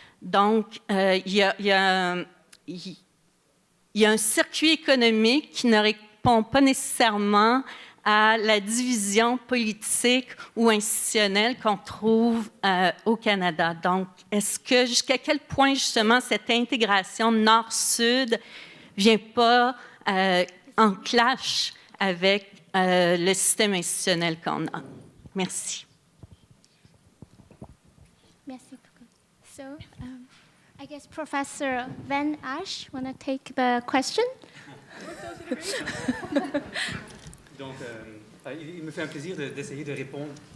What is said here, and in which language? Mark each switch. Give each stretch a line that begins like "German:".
French: Donc, il y a un circuit économique qui ne répond pas nécessairement à la division politique ou institutionnelle qu'on trouve au Canada. Donc, est-ce que jusqu'à quel point, justement, cette intégration nord-sud ne vient pas en clash avec le système institutionnel qu'on a? Merci. Merci beaucoup.
English: So, I guess Professor Van Ash want to take the question?
French: Donc, il me fait un plaisir d'essayer de répondre.